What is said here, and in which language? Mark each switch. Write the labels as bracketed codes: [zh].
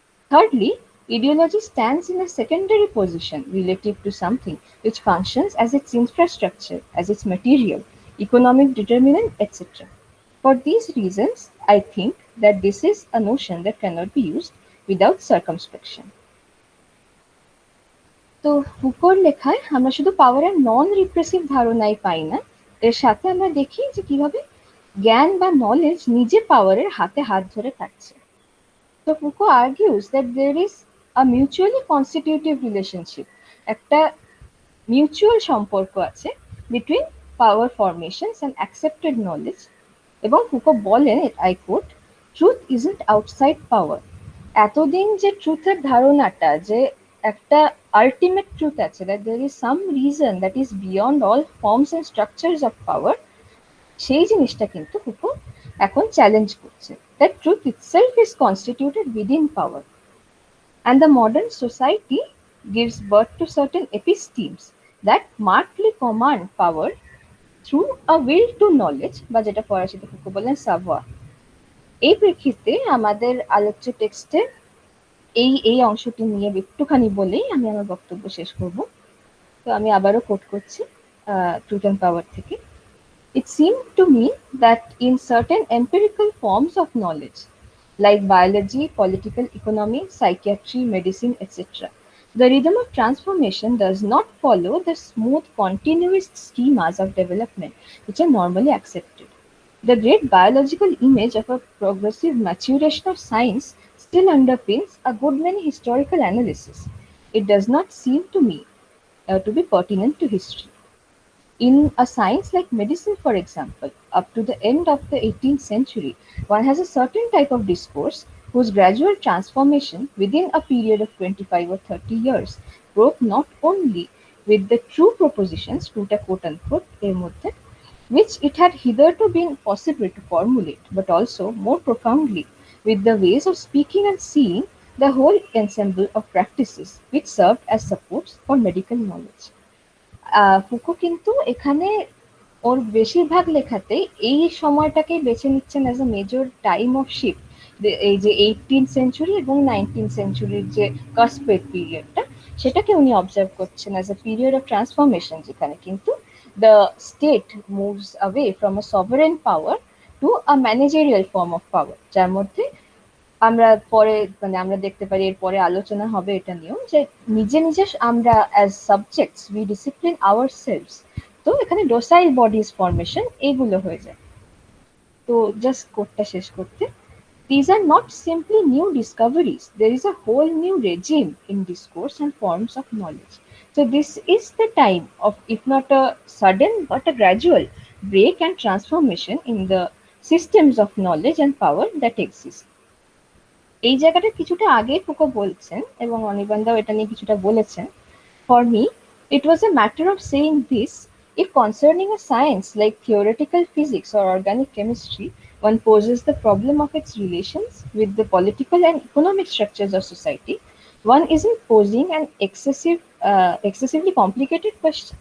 [en] Thirdly, ideology stands in a secondary position relative to something which functions as its infrastructure, as its material, economic determinant, etc. For these reasons, I think that this is a notion that cannot be used without circumspection. [bn] তো ফুকোর লেখায় আমরা শুধু পাওয়ারের নন repressive ধারণাই পাই না, এর সাথে আমরা দেখি যে কিভাবে জ্ঞান বা নলেজ নিজে পাওয়ারের হাতে হাত ধরে থাকছে। [en] তো Foucault argues that there is a mutually constitutive relationship, [bn] একটা মিউচুয়াল সম্পর্ক আছে [en] between power formations and accepted knowledge, [bn] এবং ফুকো বলেন, [en] I quote, truth isn't outside power. [bn] এতদিন যে ট্রুথের ধারণাটা, যে একটা আলটিমেট ট্রুথ আছে, [en] that there is some reason that is beyond all forms and structures of power, [bn] সেই জিনিসটা কিন্তু ফুকো এখন চ্যালেঞ্জ করছে, [en] that truth itself is constituted within power. And the modern society gives birth to certain epistemes that markedly command power through a will to knowledge, [bn] বা যেটা ফরাসিতে Foucault বলেন [en] savoir. [bn] এই প্রেক্ষিতে আমাদের আলোচ্য টেক্সটের এই অংশটি নিয়ে একটুখানি বলেই আমি আমার বক্তব্য শেষ করব। তো আমি আবারও কোট করছি ট্রুথ অ্যান্ড পাওয়ার থেকে। [en] It seemed to me that in certain empirical forms of knowledge, like biology, political economy, psychiatry, medicine, etc., the rhythm of transformation does not follow the smooth continuous schemas of development which are normally accepted. The great biological image of a progressive maturation of science still underpins a good many historical analysis. It does not seem to me to be pertinent to history. In a science like medicine, for example, up to the end of the 18th century, one has a certain type of discourse whose gradual transformation within a period of 25 or 30 years broke not only with the true propositions, quote unquote, which it had hitherto been possible to formulate, but also more profoundly with the ways of speaking and seeing the whole ensemble of practices which served as supports for medical knowledge. [bn] Foucault কিন্তু এখানে ওর বেশিরভাগ লেখাতে এই সময়টাকেই বেছে নিচ্ছেন [en] as a major time of shift, [bn] এই যে 18th century এবং 19th সেঞ্চুরির যে কাস্পেড পিরিয়ডটা, সেটাকে উনি অবজার্ভ করছেন [en] as a period of transformation, [bn] যেখানে কিন্তু [en] the state moves away from a sovereign power to a managerial form of power, [bn] যার মধ্যে আমরা পরে আমরা দেখতে পারি, এর পরে আলোচনা হবে এটা নিয়েও, যে নিজে নিজে আমরা [en] As subjects we discipline ourselves. [bn] তো এখানে ডোসাইল বডিজ ফর্মেশন এগুলো হয়ে যায়। তো জাস্ট কোটটা শেষ করতে, [en] these are not simply new discoveries, there is a whole new regime in discourse and forms of knowledge. So this is the time of, if not a sudden but a gradual break and transformation in the systems of knowledge and power that exist. [bn] এই জায়গাটা কিছুটা আগে Foucault বলছেন এবং অনির্বাণদাও এটা নিয়ে কিছুটা বলেছেন। [en] For me, it was a matter of saying this: if concerning a science like theoretical physics or organic chemistry, one poses the problem of its relations with the political and economic structures of society, one isn't posing an excessively complicated question.